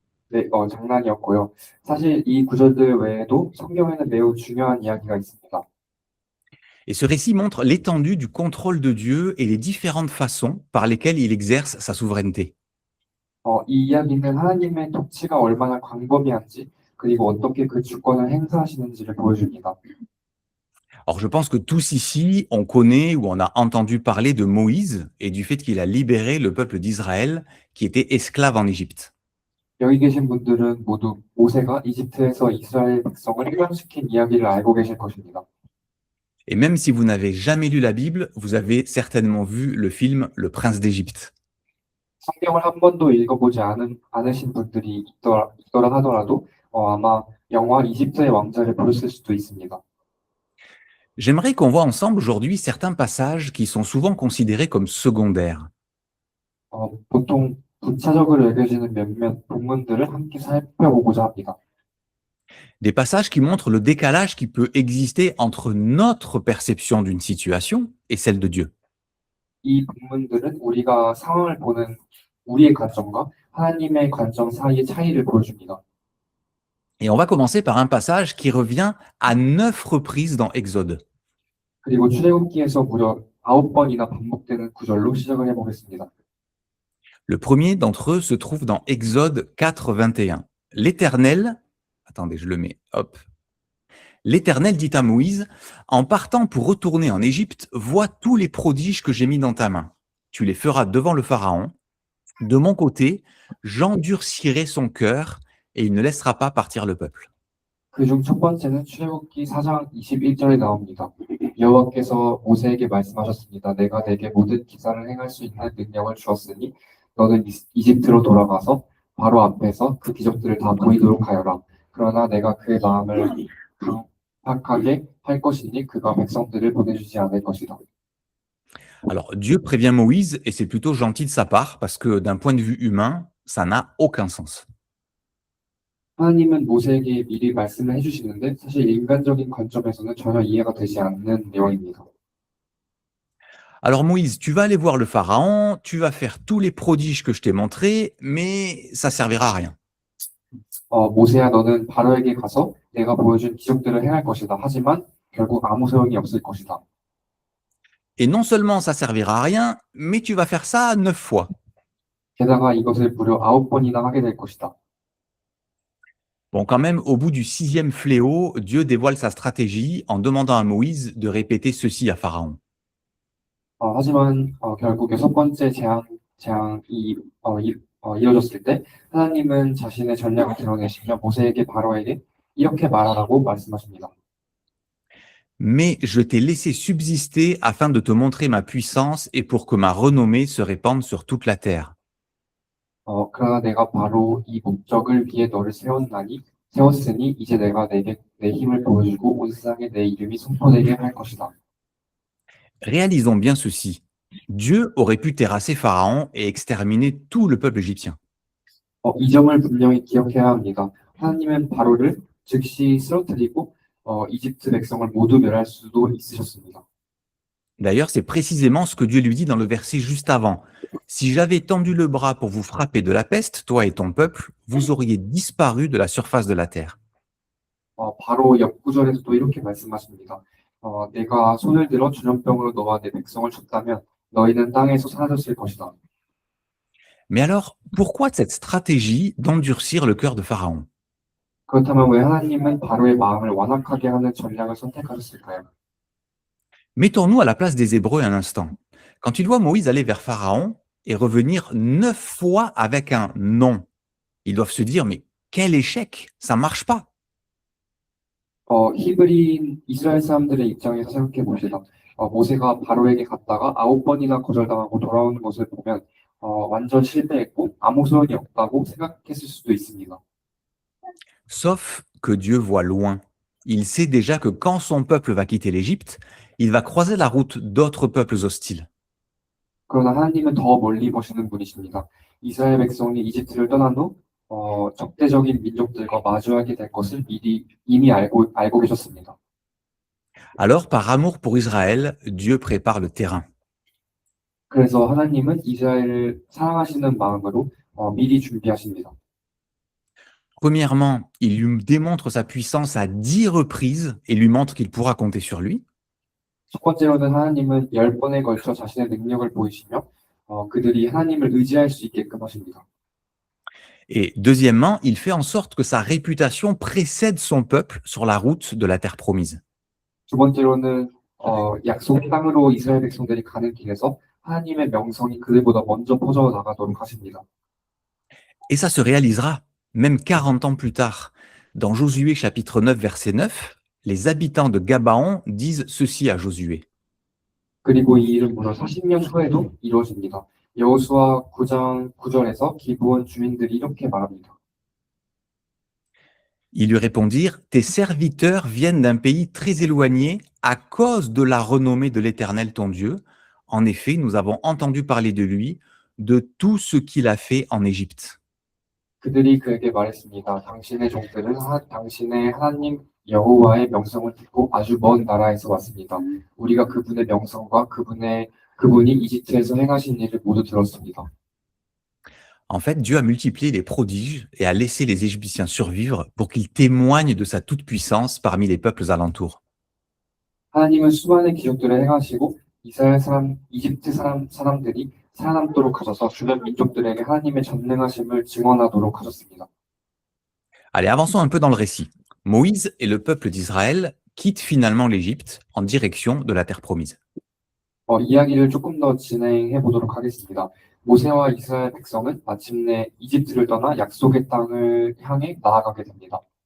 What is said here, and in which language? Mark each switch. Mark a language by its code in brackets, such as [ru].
[ko] 네, 장난이었고요. 사실 이 구절들 외에도 성경에는 매우 중요한 이야기가 있습니다. [fr] Et ce récit montre l'étendue du contrôle de Dieu et les différentes façons par lesquelles il exerce sa souveraineté. [ko] 이 이야기는 하나님의 통치가 얼마나 광범위한지 그리고 어떻게 그 주권을 행사하시는지를 보여줍니다. [fr] Alors, je pense que tous ici, on connaît ou on a entendu parler de Moïse et du fait qu'il a libéré le peuple d'Israël qui était esclave en Égypte. [ko] 여기 계신 분들은 모두 모세가 이집트에서 이스라엘 백성을 해방시킨 이야기를 알고 계실 것입니다. [fr] Et même si vous n'avez jamais lu la Bible, vous avez certainement vu le film Le Prince d'Égypte. [ko] 성경을 한 번도 읽어보지 않으신 분들이 있더라 하더라도 아마 영화 이집트의 왕자를 보셨을 수도 있습니다. [fr] J'aimerais qu'on voit ensemble aujourd'hui certains passages qui sont souvent considérés comme secondaires. [ko] 보통 부차적으로 여겨지는 몇몇 본문들을 함께 살펴보고자 합니다. [fr] Des passages qui montrent le décalage qui peut exister entre notre perception d'une situation et celle de Dieu. [ko] 이 본문들은 우리가 상황을 보는 우리의 관점과 하나님의 관점 사이의 차이를 보여줍니다. [fr] Et on va commencer par un passage qui revient à 9 reprises dans Exode. [ko] 그리고 출애굽기에서 무려 9번이나 반복되는 구절로 시작을 해보겠습니다. [fr] Le premier d'entre eux se trouve dans Exode 4, 21. L'Éternel, attendez, je le mets, hop. L'Éternel dit à Moïse, en partant pour retourner en Égypte, vois tous les prodiges que j'ai mis dans ta main. Tu les feras devant le Pharaon. De mon côté, j'endurcirai son cœur et il ne laissera pas partir le peuple. [ko] 그중 첫 번째는 출애굽기 4장 21절에 나옵니다. 여호와께서 모세에게 말씀하셨습니다. 내가 내게 모든 기사를 행할 수 있는 능력을 주었으니 너는 이집트로 돌아가서 바로 앞에서 그 기적들을 다 보이도록 하여라. 그러나 내가 그의 마음을 강팍하게 할 것이니 그가 백성들을 보내주지 않을 것이다. [fr] Alors, Dieu prévient Moïse et c'est plutôt gentil de sa part parce que d'un point de vue humain, ça n'a aucun sens. [ko] 하나님은 모세에게 미리 말씀을 해주시는데 사실 인간적인 관점에서는 전혀 이해가 되지 않는 내용입니다. [fr] Alors Moïse, tu vas aller voir le Pharaon, tu vas faire tous les prodiges que je t'ai montrés, mais ça servira à rien. [ko] 모세야 너는 바로에게 가서 내가 보여준 기적들을 행할 것이다. 하지만 결국 아무 소용이 없을 것이다. [fr] Et non seulement ça servira à rien, mais tu vas faire ça 9 fois. [ko] 게다가 이것을 무려 9번이나 하게 될 것이다. [fr] Bon, quand même, au bout du 6e fléau, Dieu dévoile sa stratégie en demandant à Moïse de répéter ceci à Pharaon. [ko] 하지만 결국 6번째 재앙이 이어졌을 때 하나님은 자신의 전략을 드러내시며 모세에게 바로에게 이렇게 말하라고 말씀하십니다. [fr] Mais je t'ai laissé subsister afin de te montrer ma puissance et pour que ma renommée se répande sur toute la terre. [ko] 그러나 내가 바로 이 목적을 위해 너를 세웠으니 이제 내가 내게 내 힘을 보여주고 온 세상에 내 이름이 선포되게 할 것이다. [fr] Réalisons bien ceci. Dieu aurait pu terrasser Pharaon et exterminer tout le peuple égyptien. [ko] 이 점을 분명히 기억해야 합니다. 하나님은 바로를 즉시 쓰러뜨리고 이집트 백성을 모두 멸할 수도 있으셨습니다. [fr] D'ailleurs, c'est précisément ce que Dieu lui dit dans le verset juste avant. Si j'avais tendu le bras pour vous frapper de la peste, toi et ton peuple, vous auriez disparu de la surface de la terre. [ko] 바로 옆구절에서도 이렇게 말씀하십니다. 내가 손을 들어 전염병으로 너와 내 백성을 쳤다면 너희는 땅에서 사라졌을 것이다. [fr] Mais alors, pourquoi cette stratégie d'endurcir le cœur de Pharaon? [ko] 그렇다면 왜 하나님은 바로의 마음을 완악하게 하는 전략을 선택하셨을까요? [fr] Mettons-nous à la place des Hébreux un instant. Quand ils voient Moïse aller vers Pharaon et revenir 9 fois avec un non, ils doivent se dire, mais quel échec, ça marche pas. [ko] 히브리인 이스라엘 사람들의 입장에서 생각해 봅시다. 모세가 바로에게 갔다가 9번이나 거절당하고 돌아오는 것을 보면 완전 실패했고 아무 소용이 없다고 생각했을 수도 있습니다. [fr] Sauf que Dieu voit loin. Il sait déjà que quand son peuple va quitter l'Égypte, il va croiser la route d'autres peuples hostiles. [ko] 그러나 하나님은 더 멀리 보시는 분이십니다. 이스라엘 백성이 이집트를 떠난 후 적대적인 민족들과 마주하게 될 것을 이미 알고 계셨습니다. [fr] Alors, par amour pour Israël, Dieu prépare le terrain. [ko] 그래서 하나님은 이스라엘을 사랑하시는 마음으로 미리 준비하십니다. [fr] Premièrement, il lui démontre sa puissance à 10 reprises et lui montre qu'il pourra compter sur lui. [ko] 첫 번째로는 하나님은 10번에 걸쳐 자신의 능력을 보이시며 그들이 하나님을 의지할 수 있게끔 하십니다. [fr] Et deuxièmement, il fait en sorte que sa réputation précède son peuple sur la route de la terre promise. [ko] 두 번째로는 약속 땅으로 이스라엘 백성들이 가는 길에서 하나님의 명성이 그들보다 먼저 퍼져 나가도록 하십니다. [fr] Et ça se réalisera, même 40 ans plus tard. Dans Josué chapitre 9, verset 9, les habitants de Gabaon disent ceci à Josué. [ko] 그리고 이 일은 무려 40년 후에도 이루어집니다. 여호수아 9장 9절에서 기브온 주민들이 이렇게 말합니다. [fr] Ils lui répondirent, tes serviteurs viennent d'un pays très éloigné à cause de la renommée de l'Éternel ton Dieu. En effet, nous avons entendu parler de lui, de tout ce qu'il a fait en Égypte. [ko] 그들이 그에게 말했습니다. 당신의 종들은 당신의 하나님 여호와의 명성을 듣고 아주 먼 나라에서 왔습니다. 우리가 그분의 명성과 그분이 이집트에서 행하신 일을 모두 들었습니다. [fr] En fait, Dieu a multiplié les prodiges et a laissé les Égyptiens survivre pour qu'ils témoignent de sa toute-puissance parmi les peuples alentours. [ko] 하나님은 수많은 기적들을 행하시고 이집트 사람들이 살아남도록 하셔서 주변 민족들에게 하나님의 전능하심을 증언하도록 하셨습니다. [fr] Allez, avançons un peu dans le récit. Moïse et le peuple d'Israël quittent finalement l'Égypte en direction de la terre promise. [ko] 이야기를 조금 더 진행해 보도록 하겠습니다. 모세와 이스라엘 백성은 마침내 이집트를 떠나 약속의 땅을 향해 나아가게 됩니다.